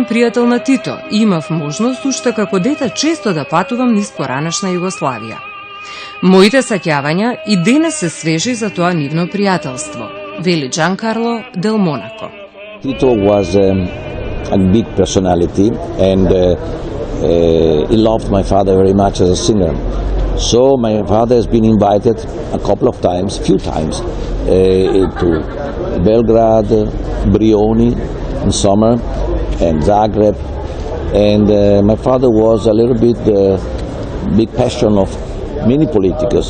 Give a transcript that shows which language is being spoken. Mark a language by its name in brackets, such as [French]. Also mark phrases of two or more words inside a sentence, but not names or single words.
[Macedonian] пријател на Тито и имав можност уште како дете често да патувам низ поранешна Југославија. Моите сеќавања и денес се свежи за тоа нивно пријателство, вели DJan Karlo del Monako. [English] Tito was a big personality and he loved my father very much as a singer. So my father has been invited a few times, to Belgrade, Brioni, in summer, and Zagreb, and my father was a little bit the big passion of many politicos.